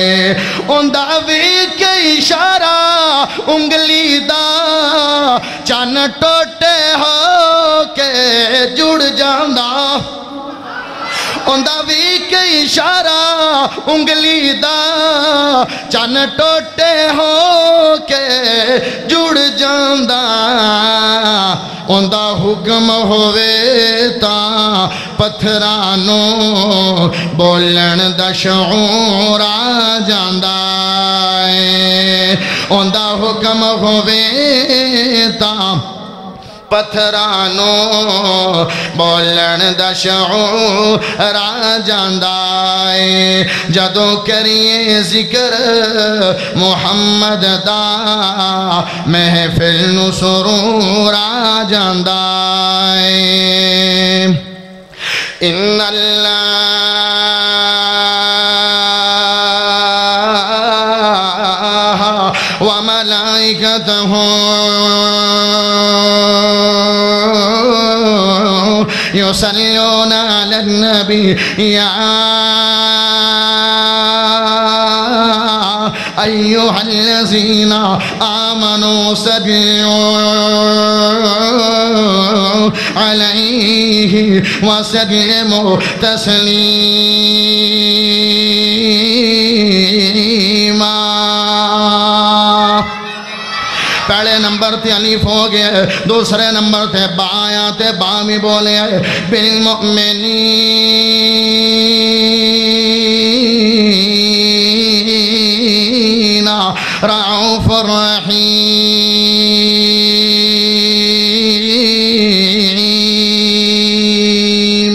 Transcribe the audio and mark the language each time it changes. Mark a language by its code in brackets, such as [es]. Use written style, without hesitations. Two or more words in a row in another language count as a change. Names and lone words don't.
[pa] اندہ بھی کے اشارہ انگلی دا چان ٹوٹے ہو کے جڑ جاندہ اندہ بھی کے اشارہ انگلی دا چان ٹوٹے ہو کے جڑ جاندہ اندہ حکم ہوئے تا پتھرانو بولن دا شعور آ جاندہ اندہ حکم ہوئے تا پتھرانو بولن دا شعور آ جاندہ جدوں کریے ذکر محمد دا محفل نو سرور آ جاندہ [ar] ان اللہ وملائکتہ يصلون على النبي يا ایھا الذین آمنوا صلوا علیہ وسلموا تسلیما۔ [pa] پہلے نمبر تے الف ہو گیا، دوسرے نمبر تے با آیا تے با میں بولے [ar] بالمؤمنین رعوف الرحیم۔